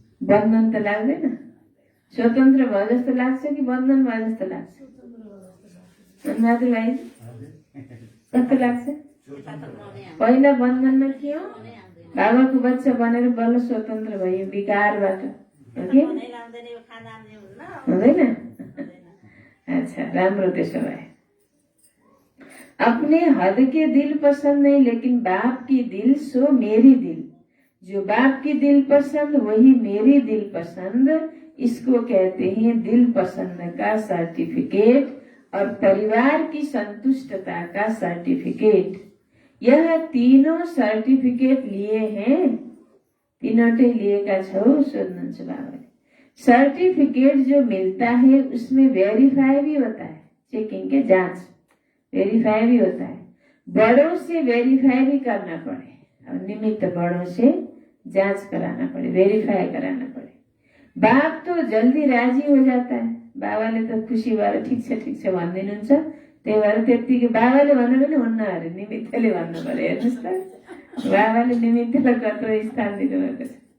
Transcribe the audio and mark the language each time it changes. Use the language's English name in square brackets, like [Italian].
[Nepali] बन्धन त लाग्दैन? स्वतन्त्र भयो जस्तो लाग्छ कि बन्धन भयो जस्तो लाग्छ? बहादुर भाइ कस्तो लाग्छ? पहिला बन्धनमा थियो, बाबाको बच्चा बनेर बल्ल स्वतन्त्र भयो विकारबाट, हो कि हुँदैन? अच्छा, राम्रो त्यसो भए। [Hindi] अपने हद के दिल पसंद नहीं, लेकिन बाप की दिल सो मेरी दिल। जो बाप की दिल पसंद वही मेरी दिल पसंद। इसको कहते हैं दिल पसंद का सर्टिफिकेट और परिवार की संतुष्टता का सर्टिफिकेट। यह तीनों सर्टिफिकेट लिए हैं, [Nepali] तीनोटे लिएका छौ सोध्नुहुन्छ बाबाले। [Hindi] सर्टिफिकेट जो मिलता है उसमें वेरीफाई भी होता है, चेकिंग के जांच वेरीफाई भी होता है। बड़ों से वेरीफाई भी करना पड़े और निमित्त बड़ों से जांच कराना पड़े, वेरीफाई कराना पड़े। बाप तो जल्दी राजी हो जाता है, [Nepali] बाबाले त खुसी भएर ठिक छ भनिदिनुहुन्छ। त्यही भएर त्यतिकै बाबाले भन्नु पनि हुन्न अरे, निमित्तले भन्नु पर्यो। हेर्नुहोस् त, बाबाले निमित्तलाई कत्रो स्थान दिनुभएको छ।